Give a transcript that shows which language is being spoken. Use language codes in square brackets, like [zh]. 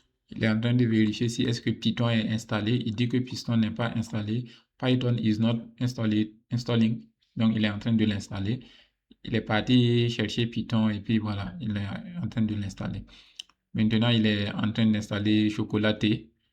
[fr] Il est en train de vérifier si est-ce que Python est installé. Il dit que Python n'est pas installé. [en] Python is not installing. [fr] Donc, il est en train de l'installer. Il est parti chercher Python et puis voilà, il est en train de l'installer. Maintenant, il est en train d'installer Chocolaté.